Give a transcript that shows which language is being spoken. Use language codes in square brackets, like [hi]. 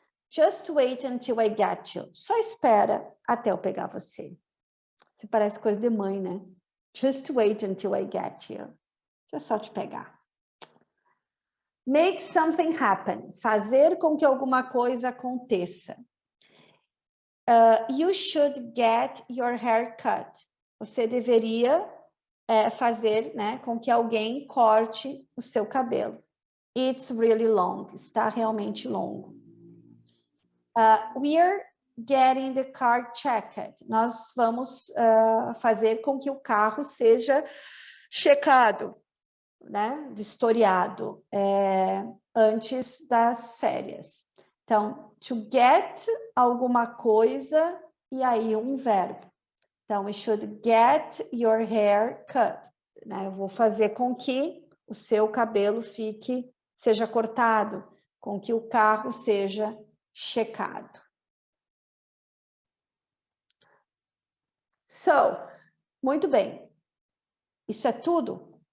[en] Just wait until I get you. [pt] Só espera até eu pegar você. Isso parece coisa de mãe, né? [en] Just wait until I get you. [pt] Deixa eu só te pegar. [en] Make something happen. [pt] Fazer com que alguma coisa aconteça. [en] You should get your hair cut. [pt] Você deveria fazer, né, com que alguém corte o seu cabelo. [en] It's really long. [pt] Está realmente longo. [en] We're getting the car checked. [pt] Nós vamos fazer com que o carro seja checado, né, vistoriado antes das férias. Então, to get alguma coisa e aí um verbo. Então, [en] we should get your hair cut. [pt] Né? Eu vou fazer com que o seu cabelo seja cortado, com que o carro seja checado. So, muito bem. Isso é tudo?